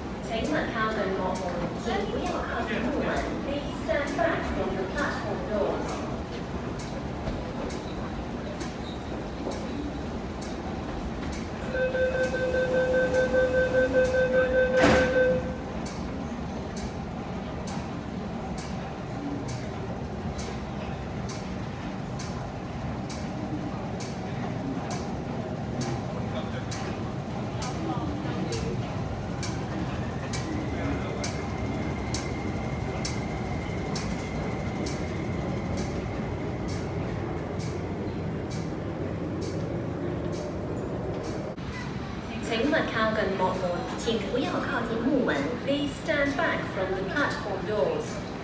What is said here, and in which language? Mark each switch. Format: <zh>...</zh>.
<zh>請勿靠近幕門，請不要靠近木門。</zh> <en>Please stand back from the platform doors.</en> <zh>請勿靠近幕門，請不要靠近木門。</zh> <en>Please stand back from the platform doors.</en>